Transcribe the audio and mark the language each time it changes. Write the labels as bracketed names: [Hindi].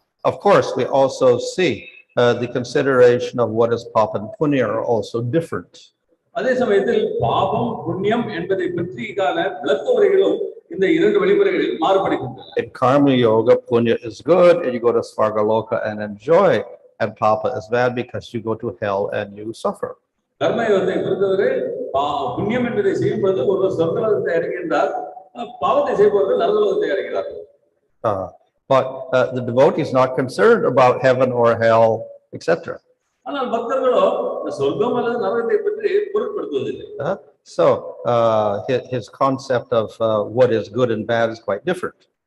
[English] Of course, we also see the consideration of what is papa and punya are also different. [Tamil] அதே சமயத்தில் பாபம் புண்ணியம் என்பதை பற்றியான விளக்க உரைகளும் இந்த இரண்டு வழிமுறைகளில் மாறுபடுகின்றன. [English] In karma yoga, punya is good and you go to svargaloka and enjoy, and papa is bad because you go to hell and you suffer. [Tamil] கர்ம யோகத்தை பொறுத்தவரை புண்ணியம் என்பதை செய்யும் பொழுது ஒருவர் சொர்க்கலோகத்தை அடைகின்றார், பாவத்தை செய்பவர்கள் நரகலோகத்தை அடைகிறார்கள். [English] But the devotee is not concerned about heaven or hell, etc. [Tamil] ஆனால் பக்தர்களோ இந்த சொர்க்கம் அல்லது நரகத்தை பற்றி பொருட்படுத்துவதில்லை. [English] So his concept of what is good and bad is quite different.